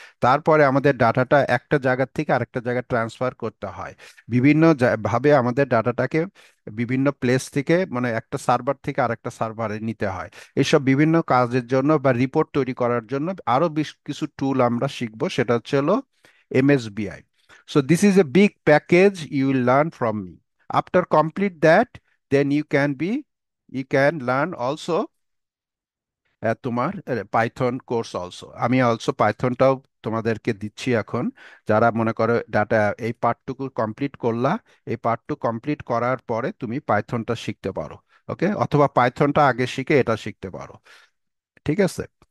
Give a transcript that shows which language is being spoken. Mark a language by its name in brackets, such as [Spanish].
[Bangla] তারপরে আমাদের ডাটাটা একটা জায়গা থেকে আরেকটা জায়গায় ট্রান্সফার করতে হয়। বিভিন্ন ভাবে আমাদের ডাটাটাকে বিভিন্ন প্লেস থেকে, মানে একটা সার্ভার থেকে আরেকটা সার্ভারে নিতে হয়। এইসব বিভিন্ন কাজের জন্য বা রিপোর্ট তৈরি করার জন্য আরো বেশ কিছু টুল আমরা শিখবো, সেটা হলো এমএসবিআই। [English] So this is a big package you will learn from me. After complete that, then you can learn also [Bangla] তোমার পাইথন কোর্স অলসো। আমি অলসো পাইথনটাও তোমাদেরকে দিচ্ছি এখন। যারা মনে করো ডাটা এই পার্টটুকু কমপ্লিট করলা, এই পার্টটু কমপ্লিট করার পরে তুমি পাইথনটা শিখতে পারো। ওকে, অথবা পাইথনটা আগে শিখে এটা শিখতে পারো। ঠিক আছে?